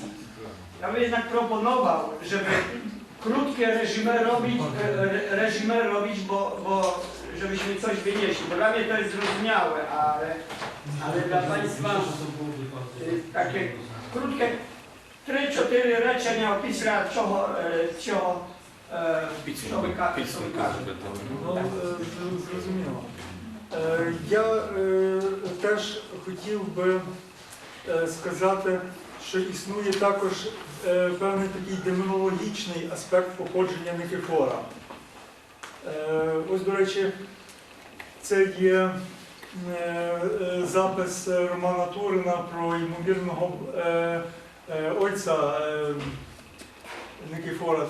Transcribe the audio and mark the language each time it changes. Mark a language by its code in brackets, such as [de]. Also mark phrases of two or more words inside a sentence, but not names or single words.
[pl] Ja bym jednak proponował, żeby krótkie reżimy robić, bo żebyśmy coś wynieśli. Bo dla mnie to jest zrozumiałe, ale dla Państwa takie krótkie 3-4 rečenia opisują, co wykaże. [uk] Ну, зрозуміло. Я теж хотів би сказати, що існує також певний такий демонологічний аспект походження Никифора. Ось, до речі, це є запис Романа Турина про ймовірного отця Никифора.